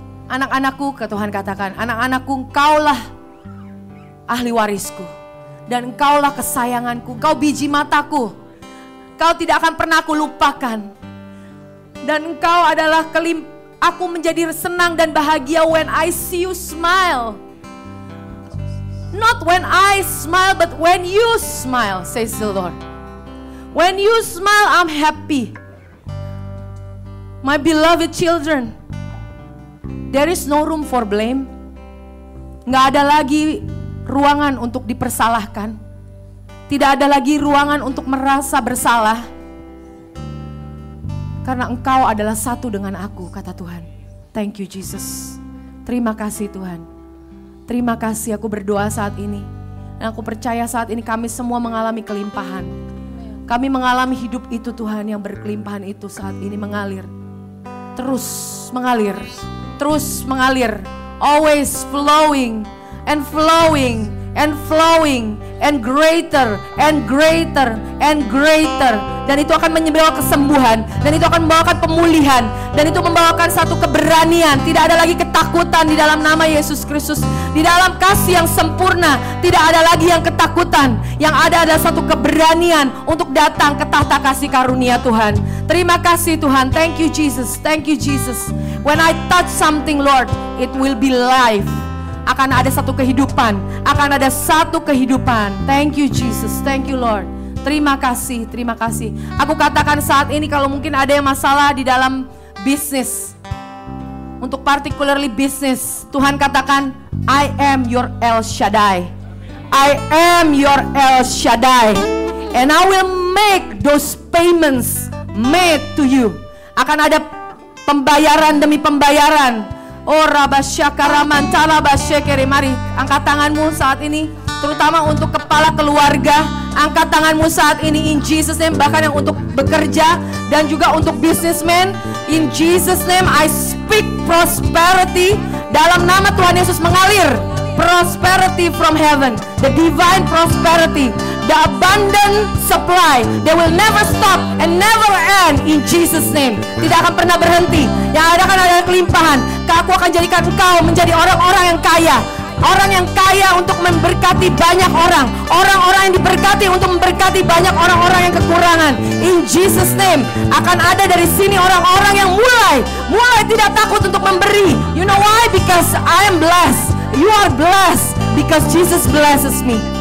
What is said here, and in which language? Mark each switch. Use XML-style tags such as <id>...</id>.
<id>Anak-anakku, ke Tuhan katakan, anak-anakku, Engkaulah ahli warisku, dan Engkaulah kesayanganku, Engkau biji mataku, Engkau tidak akan pernah aku lupakan, dan Engkau adalah aku menjadi senang dan bahagia</id> <en>when I see you smile. Not when I smile, but when you smile, says the Lord. When you smile, I'm happy. My beloved children, there is no room for blame.</en> <id>Nggak ada lagi ruangan untuk dipersalahkan. Tidak ada lagi ruangan untuk merasa bersalah. Karena Engkau adalah satu dengan aku, kata Tuhan.</id> <en>Thank you Jesus.</en> <id>Terima kasih Tuhan. Terima kasih, aku berdoa saat ini. Dan aku percaya saat ini kami semua mengalami kelimpahan. Kami mengalami hidup itu Tuhan, yang berkelimpahan itu saat ini mengalir. Terus mengalir. Terus mengalir.</id> <en>Always flowing and flowing and flowing and greater and greater and greater.</en> <id>Dan itu akan membawa kesembuhan, dan itu akan membawakan pemulihan, dan itu membawakan satu keberanian. Tidak ada lagi ketakutan di dalam nama Yesus Kristus. Di dalam kasih yang sempurna tidak ada lagi yang ketakutan. Yang ada adalah satu keberanian untuk datang ke tahta kasih karunia Tuhan. Terima kasih Tuhan.</id> <en>Thank you Jesus. Thank you Jesus. When I touch something Lord, it will be life.</en> <id>Akan ada satu kehidupan, akan ada satu kehidupan.</id> <en>Thank you Jesus, thank you Lord.</en> <id>Terima kasih, terima kasih. Aku katakan saat ini kalau mungkin ada yang masalah di dalam bisnis, untuk particularly bisnis, Tuhan katakan,</id> <en>I am your El Shaddai. I am your El Shaddai. And I will make those payments made to you.</en> <id>Akan ada pembayaran demi pembayaran. Oh rabasyakaraman talabasyekere. Mari angkat tanganmu saat ini, terutama untuk kepala keluarga. Angkat tanganmu saat ini</id> <en>in Jesus name.</en> <id>Bahkan yang untuk bekerja dan juga untuk businessman,</id> <en>in Jesus name I speak prosperity.</en> <id>Dalam nama Tuhan Yesus mengalir</id> <en>prosperity from heaven, the divine prosperity, the abundant supply. They will never stop and never end in Jesus name.</en> <id>Tidak akan pernah berhenti. Yang ada akan ada kelimpahan. Aku akan jadikan engkau menjadi orang-orang yang kaya. Orang yang kaya untuk memberkati banyak orang. Orang-orang yang diberkati untuk memberkati banyak orang-orang yang kekurangan.</id> <en>In Jesus name.</en> <id>Akan ada dari sini orang-orang yang mulai tidak takut untuk memberi.</id> <en>You know why? Because I am blessed. You are blessed because Jesus blesses me.</en>